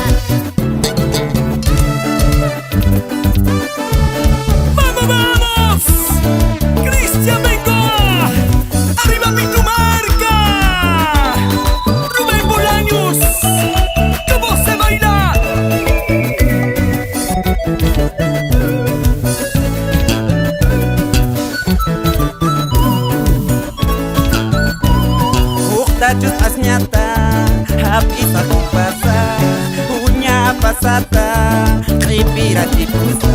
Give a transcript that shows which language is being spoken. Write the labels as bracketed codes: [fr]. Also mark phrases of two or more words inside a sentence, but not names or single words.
[es] ¡Vamos! ¡Cristian Bengoa! ¡Arriba Pitumarca! ¡Rubén Bolaños! ¿Cómo se baila? [qu] Uqtachus asñata, hap'isa kupasa, uña pasata, q'ipira chipusa.